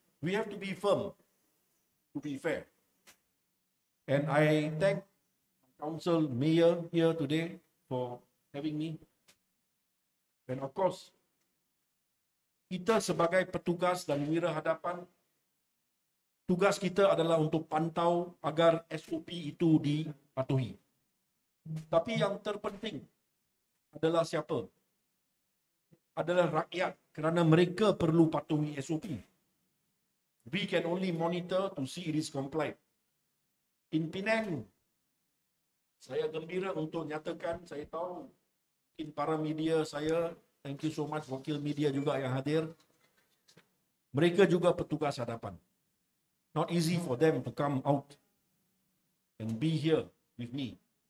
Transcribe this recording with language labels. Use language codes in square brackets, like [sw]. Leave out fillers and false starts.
[en] We have to be firm, to be fair. And I thank Council Mayor here today for having me. And of course, [ms] Kita sebagai petugas dan wirahadapan, tugas kita adalah untuk pantau agar SOP itu dipatuhi. Tapi yang terpenting adalah siapa? Adalah rakyat, kerana mereka perlu patuhi SOP. [en] We can only monitor to see it is complied. [ms] In Penang, saya gembira untuk nyatakan, saya tahu mungkin para media saya, [en] thank you so much [ms] wakil media juga yang hadir, mereka juga petugas hadapan. [en] Not easy for them to come out and be here with me.